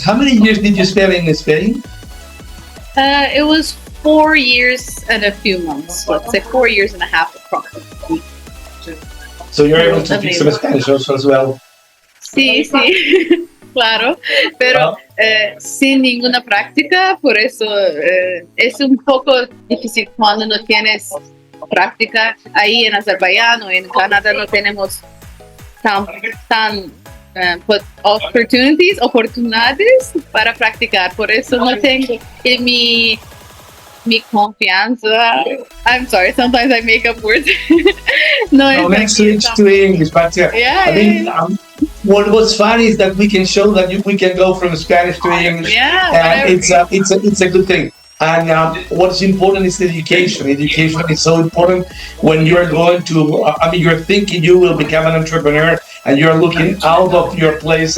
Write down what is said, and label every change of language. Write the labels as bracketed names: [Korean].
[English] How many years did you spend in Spain? It was 4 years and a few months. Let's say 4 years and a half approximately. So you're able to speak some Spanish also as well? [Spanish] Sí, claro, pero sin ninguna práctica, por eso es un poco difícil cuando no tienes práctica. Ahí en Azerbaiyán o en Canadá no tenemos tan oportunidades para practicar. Por eso no tengo mi confianza. [English] I'm sorry, sometimes I make up words. No, let's switch to English. But what's fun is that we can show that we can go from Spanish to English, and it's a good thing. And what's important is education. Education is so important when you're going to, you're thinking you will become an entrepreneur and you're looking out of your place.